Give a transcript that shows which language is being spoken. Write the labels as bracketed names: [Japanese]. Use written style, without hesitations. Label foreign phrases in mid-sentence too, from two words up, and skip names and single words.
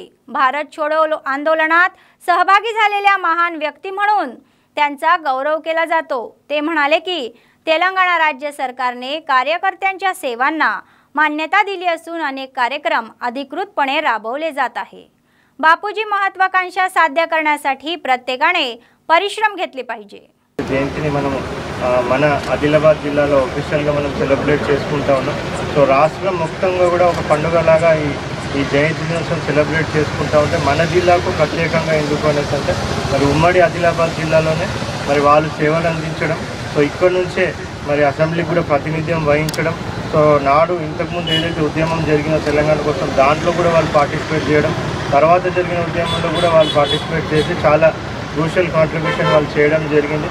[Marathi] भारत छोडो आंदोलनात सहभागी झालेल्या महान व्यक्ती म्हणून त्यांचा गौरव केला जातो. ते म्हणाले की तेलंगणा राज्य सरकारने कार्यकर्त्यांच्या सेवांना मान्यता दिली असून अनेक कार्यक्रम अधिकृतपणे राबवले जात आहे. बापूजी महत्त्वाकांक्षा साध्य करण्यासाठी प्रत्येकाने परिश्रम घेतले पाहिजे. [Telugu] జయంతిని మనం మన ఆదిలాబాద్ జిల్లాలో ఆఫీషియల్గా మనం సెలబ్రేట్ చేసుకుంటా ఉన్నాం. సో రాష్ట్రం మొత్తంగా కూడా ఒక పండుగలాగా ఈ జయంతి దినోత్సవం సెలబ్రేట్ చేసుకుంటా ఉంటే మన జిల్లాకు ప్రత్యేకంగా ఎందుకు అనేసి అంటే మరి ఉమ్మడి ఆదిలాబాద్ జిల్లాలోనే మరి వాళ్ళు సేవలు అందించడం, సో ఇక్కడ నుంచే మరి అసెంబ్లీకి కూడా ప్రాతినిధ్యం వహించడం, సో నాడు ఇంతకుముందు ఏదైతే ఉద్యమం జరిగిందో తెలంగాణ కోసం దాంట్లో కూడా వాళ్ళు పార్టిసిపేట్ చేయడం, తర్వాత జరిగిన ఉద్యమంలో కూడా వాళ్ళు పార్టిసిపేట్ చేసి చాలా [English] crucial contribution [Telugu] వాళ్ళు చేయడం జరిగింది.